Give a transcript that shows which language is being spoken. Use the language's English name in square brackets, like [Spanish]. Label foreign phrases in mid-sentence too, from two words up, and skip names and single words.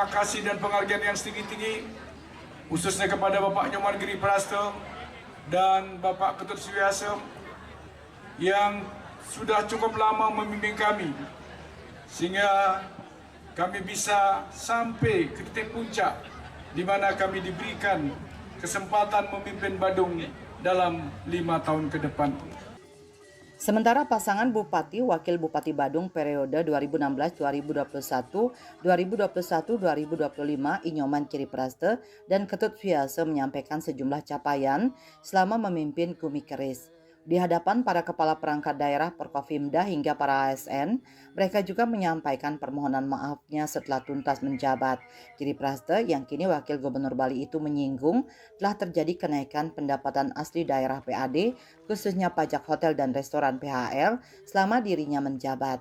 [Indonesian] kasih dan penghargaan yang setinggi-tinggi khususnya kepada Bapak Nyoman Kiripraste dan Bapak Ketut Suyase yang sudah cukup lama membimbing kami sehingga kami bisa sampai ke titik puncak di mana kami diberikan kesempatan memimpin Badung dalam 5 tahun ke depan. Sementara pasangan Bupati Wakil Bupati Badung periode 2016-2021, 2021-2025 Inyoman Kiripraste dan Ketut Suyase menyampaikan sejumlah capaian selama memimpin Kumi Keris. Di hadapan para kepala perangkat daerah Porkopimda hingga para ASN, mereka juga menyampaikan permohonan maafnya setelah tuntas menjabat. Kiripraste yang kini Wakil Gubernur Bali itu menyinggung telah terjadi kenaikan pendapatan asli daerah PAD, khususnya pajak hotel dan restoran PHR selama dirinya menjabat.